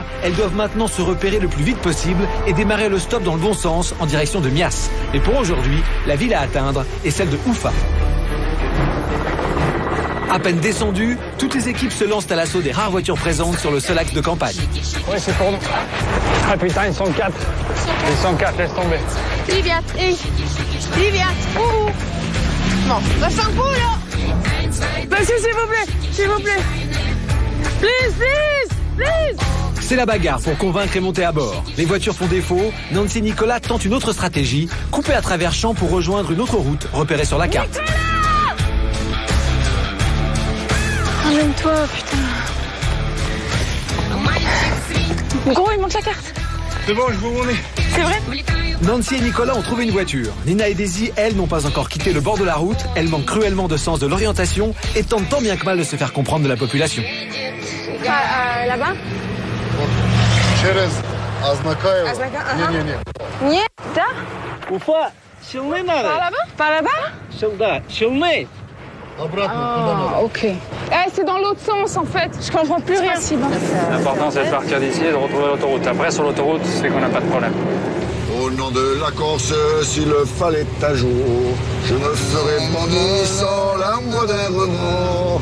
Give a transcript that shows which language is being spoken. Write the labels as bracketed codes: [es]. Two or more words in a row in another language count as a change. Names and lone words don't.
[fr] Elles doivent maintenant se repérer le plus vite possible et démarrer le stop dans le bon sens en direction de Mias. Et pour aujourd'hui, la ville à atteindre est celle de Oufa. À peine descendues, toutes les équipes se lancent à l'assaut des rares voitures présentes sur le seul axe de campagne. Oui, c'est pour nous. Ah putain, ils sont 4. Ils sont 4, laisse tomber. [ru] Привет, эй, привет, [fr] Non, reste un coup là. Monsieur, s'il vous plaît. Please. C'est la bagarre pour convaincre et monter à bord. Les voitures font défaut. Nancy et Nicolas tentent une autre stratégie, couper à travers champs pour rejoindre une autre route repérée sur la carte. Ramène-toi, putain. Gros, il manque la carte. C'est bon, je vois où on est. C'est vrai? Nancy et Nicolas ont trouvé une voiture. Nina et Daisy, elles, n'ont pas encore quitté le bord de la route. Elles manquent cruellement de sens de l'orientation et tentent tant bien que mal de se faire comprendre de la population. Là-bas? [ru] Через Азнакаево. Не. Нет, да? Уфа, сильный [fr] Par [ru] надо. [fr] là-bas? Par là-bas? [ru] Сюда, сильный. Обратно, туда надо. [fr] Ok. C'est dans l'autre sens en fait. Je comprends plus rien. L'important, c'est de partir d'ici et de retrouver l'autoroute. Après, sur l'autoroute, c'est qu'on n'a pas de problème. Au nom de la Corse, s'il fallait un jour, je me ferais bandit sans la moindre remords.